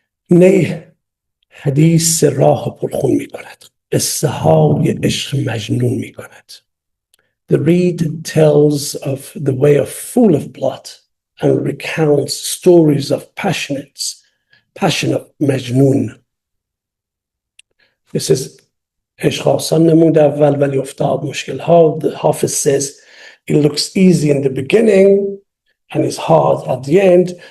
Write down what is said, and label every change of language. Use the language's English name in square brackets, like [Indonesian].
[Persian] نی حدیث راه پرخون می کند. قصه های عشق مجنون می کند. [English] The reed tells of the way of full of blood and recounts stories of passion of مجنون. This is [Persian] عشق آسان نمود اول ولی افتاد مشکل ها. [English] The Hafiz says it looks easy in the beginning and it's hard at the end.